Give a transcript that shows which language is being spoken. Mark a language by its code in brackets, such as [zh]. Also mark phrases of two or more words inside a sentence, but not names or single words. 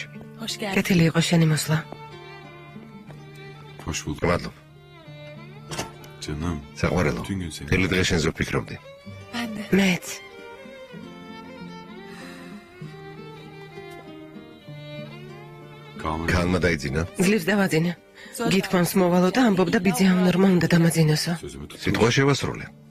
[ka] კეთილი იყო შენი მოსვლა. [tr] Hoş bulduk. [ka] მადლობ. [tr] Canım. [ka] საყვარელო. [tr] Bütün gün seni. [ka] თელი დღე შენზე ვფიქრობდი. მეც. ქალმა დაიძინა. ძლივს დავაძინა. გითქვამს მოვალო და ამბობდა ბიძი ამნორმა უნდა დამაძინოსო. [tr] Sözümü tut. [ka] სიტყვა შევასრულე.